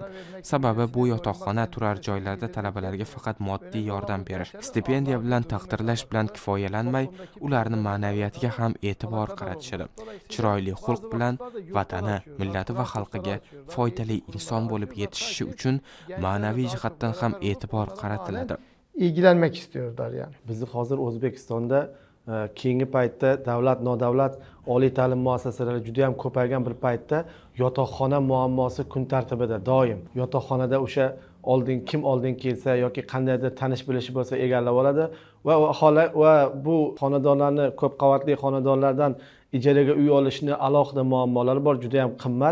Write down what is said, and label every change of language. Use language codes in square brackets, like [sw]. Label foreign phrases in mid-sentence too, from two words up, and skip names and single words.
[uz] Sababi bu yotoqxona, turar joylarda talabalarga faqat moddiy yordam berish, stipendiya bilan taqdirlash bilan kifoyalanmay, ularni ma'naviyatiga ham e'tibor qaratishadi. Chiroyli xulq bilan vatani, millati va xalqiga foydali inson bo'lib yetishishi uchun ma'naviy jihatdan ham e'tibor qaratiladi. [tr] ilgilenmek istiyorlar yani. [uz] Bizi hozir O'zbekistonda keyingi paytda davlat, nodavlat oliy ta'lim muassasalari juda ham ko'paygan bir paytda yotoqxona muammosi kun tartibida doim. Yotoqxonada o'sha kim oldin kelsa yoki qandaydir tanish bilishi bo'lsa egallab oladi va bu xonadonlarni, ko'p qavatli xonadonlardan ijaraga uy olishni alohida muammolari bor, juda ham qimmat.